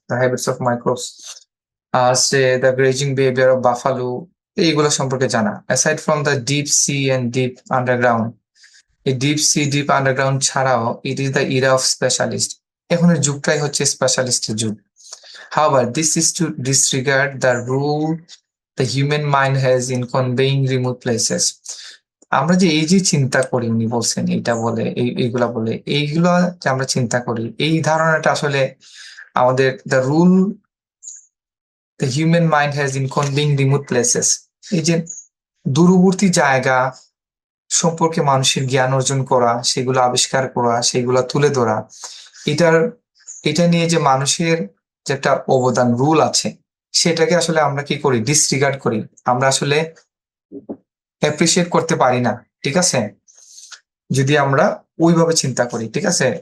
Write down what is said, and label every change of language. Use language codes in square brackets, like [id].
[en] the habits of microbes, say the grazing behaviour of buffalo, [bn] এইগুলো সম্পর্কে জানা। [en] aside from the deep sea and deep underground, [bn] এই deep sea deep underground ছাড়াও [en] it is the era of specialist, [bn] এখনের যুগটাই হচ্ছে স্পেশালিস্টের যুগ। [en] However, this is to disregard the role the human mind has in conveying remote places. [bn] আমরা যে এই যে চিন্তা করি, উনি বলছেন এইটা বলে, এইগুলা বলে, এইগুলা যে আমরা চিন্তা করি, এই ধারণাটা আসলে আমাদের [en] the rule the human mind has in conveying remote places, [bn] এই যে দূরবর্তী জায়গা সম্পর্কে মানুষের জ্ঞান অর্জন করা, সেগুলো আবিষ্কার করা, সেগুলো তুলে ধরা, এটার এটা নিয়ে যে মানুষের যে একটা অবদান রুল আছে, সেটাকে আসলে আমরা কি করি, ডিসরিগার্ড করি, আমরা আসলে অ্যাপ্রিসিয়েট করতে পারি না, ঠিক আছে, যদি আমরা ওইভাবে চিন্তা করি, ঠিক আছে।